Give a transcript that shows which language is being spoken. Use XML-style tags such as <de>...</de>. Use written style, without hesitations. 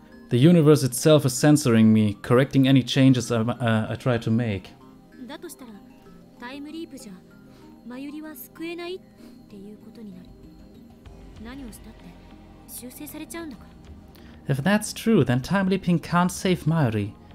<en>The universe itself is censoring me, correcting any changes I try to make.</en> <ja>だとしたら、タイムリープじゃマユリは救えないっていうことになる。何をしたって修正されちゃうんだから。</ja> <en>If that's true, then time leaping can't save Mayuri.</en>